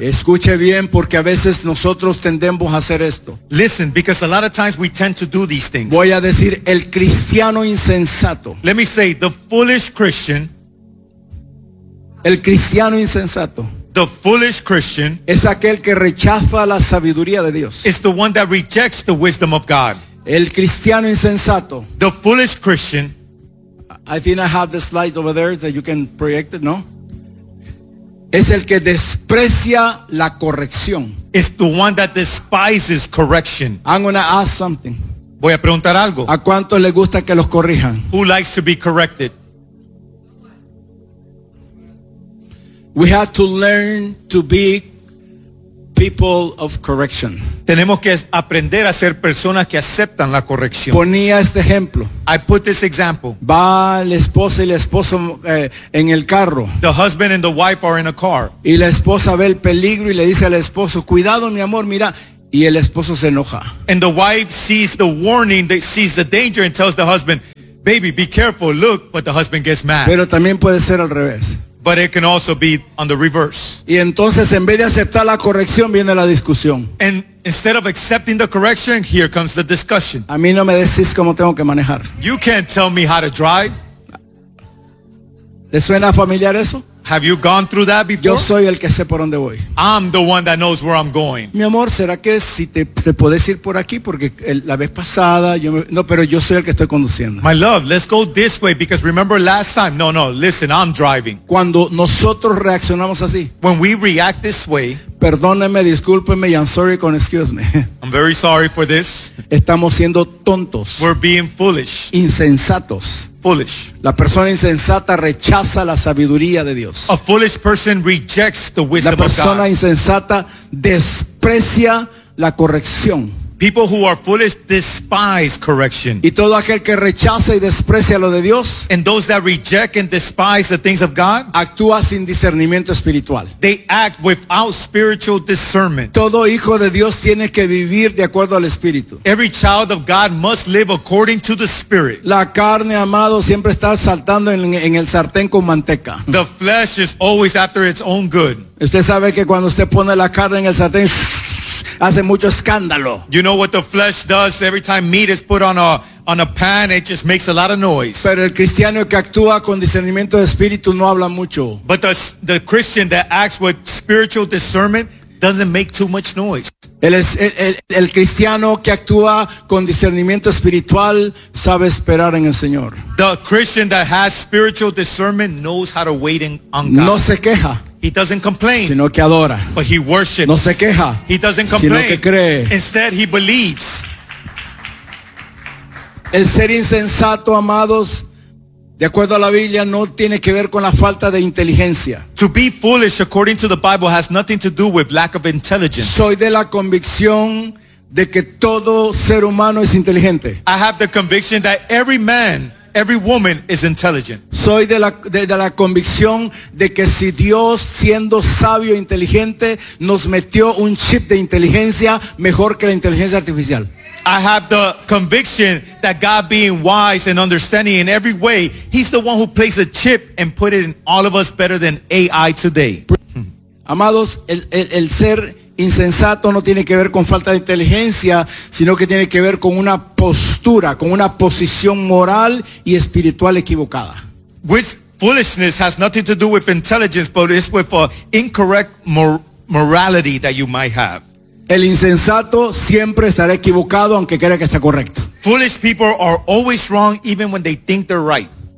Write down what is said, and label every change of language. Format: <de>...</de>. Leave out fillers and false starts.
<es>Escuche bien porque a veces nosotros tendemos a hacer esto.</es> <en>Listen, because a lot of times we tend to do these things.</en> <es>Voy a decir el cristiano insensato.</es> <en>Let me say the foolish Christian.</en> <es>El cristiano insensato.</es> <en>The foolish Christian</en> <es>es aquel que rechaza la sabiduría de Dios.</es> <en>Is the one that rejects the wisdom of God.</en> <es>El cristiano insensato.</es> <en>The foolish Christian. I think I have the slide over there that you can project it, no?</en> <es>Es el que desprecia la corrección.</es> <en>Is the one that despises correction. I'm going to ask something.</en> <es>Voy a preguntar algo. ¿A cuánto le gusta que los corrijan?</es> <en>Who likes to be corrected? We have to learn to be people of correction.</en> <es>Tenemos que aprender a ser personas que aceptan la corrección. Ponía este ejemplo.</es> <en>I put this example.</en> <es>Va el esposo y la esposa en el carro.</es> <en>The husband and the wife are in a car.</en> <es>Y la esposa ve el peligro y le dice al esposo, cuidado mi amor, mira. Y el esposo se enoja.</es> <en>And the wife sees the warning, sees the danger and tells the husband, baby, be careful, look, but the husband gets mad.</en> <es>Pero también puede ser al revés.</es> <en>But it can also be on the reverse.</en> <es>Y entonces, en vez de aceptar la corrección, viene la discusión.</es> <en>And instead of accepting the correction, here comes the discussion.</en> <es>A mí no me decís cómo tengo que manejar.</es> <en>You can't tell me how to drive.</en> <es>¿Le suena familiar eso?</es> <en>Have you gone through that before?</en> <es>Yo soy el que sé por dónde voy.</es> <en>I'm the one that knows where I'm going.</en> <es>Mi amor, ¿será que si te puedes ir por aquí? Porque la vez pasada, pero yo soy el que estoy conduciendo.</es> <en>My love, let's go this way because remember last time. No, listen, I'm driving.</en> <es>Cuando nosotros reaccionamos así.</es> <en>When we react this way.</en> <es>Perdóneme, discúlpeme,</es> <en>I'm sorry,</en> <es>con</es> <en>excuse me. I'm very sorry for this.</en> <es>Estamos siendo tontos.</es> <en>We're being foolish.</en> <es>Insensatos.</es> <en>Foolish.</en> <es>La persona insensata rechaza la sabiduría de Dios.</es> <en>A foolish person rejects the wisdom of God.</en> <es>La persona insensata desprecia la corrección.</es> <en>People who are foolish despise correction.</en> <es>Y todo aquel que rechaza y desprecia lo de Dios,</es> <en>and those that reject and despise the things of God,</en> <es>actúa sin discernimiento espiritual.</es> <en>They act without spiritual discernment.</en> <es>Todo hijo de Dios tiene que vivir de acuerdo al espíritu.</es> <en>Every child of God must live according to the spirit.</en> <es>La carne, amado, siempre está saltando en el sartén con manteca.</es> <en>The flesh is always after its own good.</en> <es>Usted sabe que cuando usted pone la carne en el sartén, hace mucho escándalo.</es> <en>You know what the flesh does every time meat is put on a pan? It just makes a lot of noise.</en> <es>Pero el cristiano que actúa con discernimiento de espíritu no habla mucho.</es> <en>But the Christian that acts with spiritual discernment doesn't make too much noise.</en> <es>El cristiano que actúa con discernimiento espiritual sabe esperar en el Señor.</es> <en>The Christian that has spiritual discernment knows how to wait on God.</en> <es>No se queja.</es> <en>He doesn't complain.</en> <es>Sino que adora.</es> <en>But he worships.</en> <es>No se queja.</es> <en>He doesn't complain.</en> <es>Sino que cree.</es> <en>Instead, he believes.</en> <es>El ser insensato, amados, de acuerdo a la Biblia, no tiene que ver con la falta de inteligencia.</es> <en>To be foolish, according to the Bible, has nothing to do with lack of intelligence.</en> <es>Soy de la convicción de que todo ser humano es inteligente.</es> <en>I have the conviction that every man, every woman is intelligent.</en> <es>Soy de la convicción de que si Dios, siendo sabio e inteligente, nos metió un chip de inteligencia mejor que la inteligencia artificial.</es> <en>I have the conviction that God, being wise and understanding in every way, he's the one who placed a chip and put it in all of us better than AI today.</en> <es>Amados, el ser insensato no tiene que ver con falta de inteligencia, sino que tiene que ver con una postura, con una posición moral y espiritual equivocada.</es> <en>With foolishness has nothing to do with intelligence, but it's with an incorrect morality that you might have.</en> <es>El insensato siempre estará equivocado aunque crea que está correcto.</es> <en>Foolish people are always wrong even when they think they're right.</en>